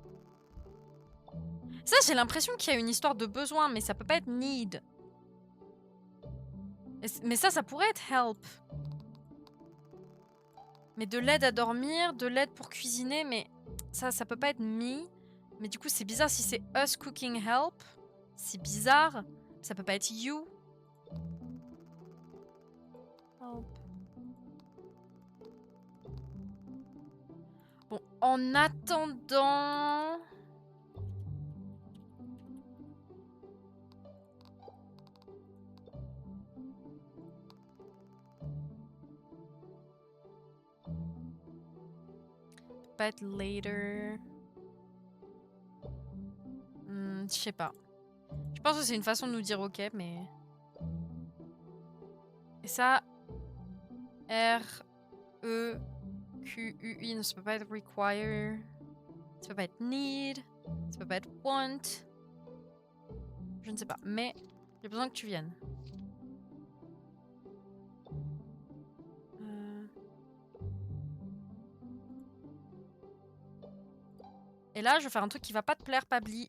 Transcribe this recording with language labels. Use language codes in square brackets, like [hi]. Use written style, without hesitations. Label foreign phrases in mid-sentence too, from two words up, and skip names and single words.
[fr] Ça, j'ai l'impression qu'il y a une histoire de besoin, mais ça peut pas être need. Mais ça pourrait être help. Mais de l'aide à dormir, de l'aide pour cuisiner, mais ça peut pas être me. Mais du coup, c'est bizarre si c'est [en] us cooking help. [fr] C'est bizarre. Ça peut pas être [en] you. Help. [fr] Bon, en attendant... Pas être later. Je sais pas. Je pense que c'est une façon de nous dire ok, mais... Et ça... [en] R-E-Q-U-I, [fr] non, ça peut pas être require. Ça peut pas être need. Ça peut pas être want. Je ne sais pas, mais j'ai besoin que tu viennes. Heu et là, je vais faire un truc qui va pas te plaire, Pabli.